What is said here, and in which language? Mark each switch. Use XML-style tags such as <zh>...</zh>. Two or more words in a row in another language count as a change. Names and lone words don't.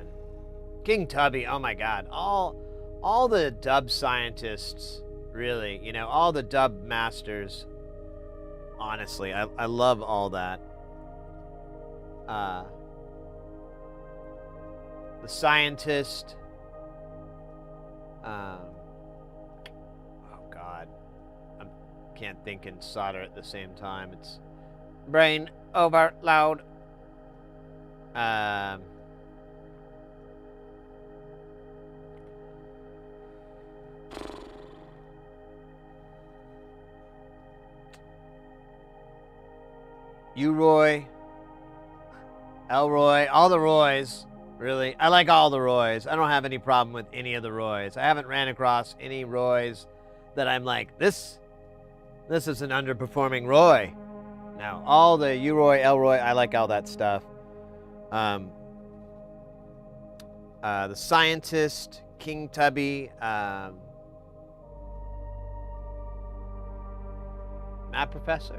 <en>King Tubby, oh my god, all the dub scientists, really, you know, all the dub masters, honestly, I love all that. The scientist, oh god, I can't think and solder at the same time. It's brain overload. U-Roy, Elroy, all the Roys, really. I like all the Roys. I don't have any problem with any of the Roys. I haven't ran across any Roys that I'm like, this is an underperforming Roy. No, all the U-Roy, Elroy, I like all that stuff. The Scientist, King Tubby, Matt Professor.</en>